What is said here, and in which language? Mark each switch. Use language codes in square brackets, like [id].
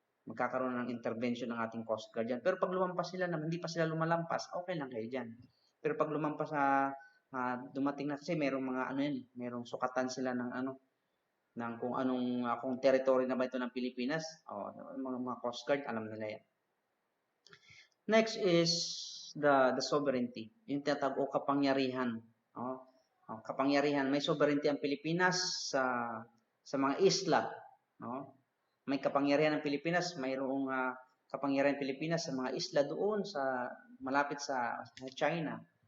[tl] Magkakaroon ng intervention ng ating Coast Guard diyan. Pero pag lumampas sila naman, hindi pa sila lumalampas, okay lang kayo diyan. Pero pag lumampas dumating na kasi merong mga merong sukatan sila ng ng kung anong kung territory na ba ito ng Pilipinas. Mga Coast Guard, alam nila yan. [en] Next is the sovereignty. [tl] Yung tinatawag o kapangyarihan. Kapangyarihan. May sovereignty ang Pilipinas sa mga isla. May kapangyarihan ng Pilipinas. Mayroong kapangyarihan ng Pilipinas sa mga isla doon malapit sa China.